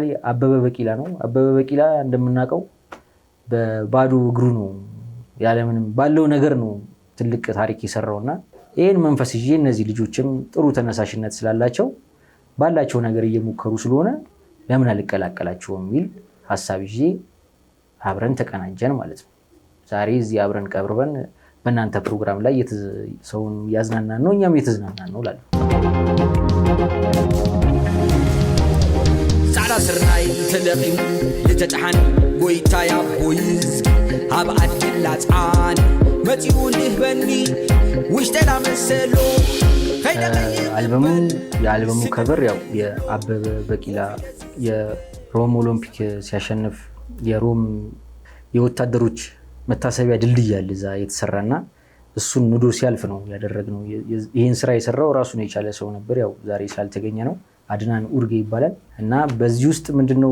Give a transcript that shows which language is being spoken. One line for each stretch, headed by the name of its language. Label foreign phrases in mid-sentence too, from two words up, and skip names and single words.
Amharic: አበበ በቂላ ነው። አበበ በቂላ እንደምናውቀው በባዶ እግሩ ነው ያለምንም ባለው ነገር ነው ትልቅ ታሪክ የሰራውና ይህን መንፈስ ይዤ እነዚህ ልጆችም ጥሩ ተነሳሽነት ስላላቸው ባላቸው ነገር እየሞከሩ ስለሆነ ለምን አልቀላቀላቸውም የሚል ሀሳብ ይዤ አብረን ተቀናጀን ማለት ነው። ዛሬ እዚህ አብረን ቀብርበን በእናንተ ፕሮግራም ላይ ሰውን እያዝናናን ነው፣ እኛም እየተዝናናን ነው እላለሁ።
Tigrinya: ጻዕዳ ስርናይ ተለቂሙ ዝተጫሓን ጎይታ ያቦይዝ ኣብ ዓድላ ፃን መፂኡ ልህበኒ ውሽጠላ መሰሎ
Amharic: የአልበሙ ከቨር ያው የአበበ በቂላ የሮም ኦሎምፒክ ሲያሸንፍ የሮም የወታደሮች መታሰቢያ ድልድይ አለ እዛ የተሰራና እሱን ንዶ ሲያልፍ ነው ያደረግነው። ይህን ስራ የሰራው ራሱን የቻለ ሰው ነበር። ያው ዛሬ ስላልተገኘ ነው። አድናን ኡርጌ ይባላል። እና በዚህ ውስጥ ምንድነው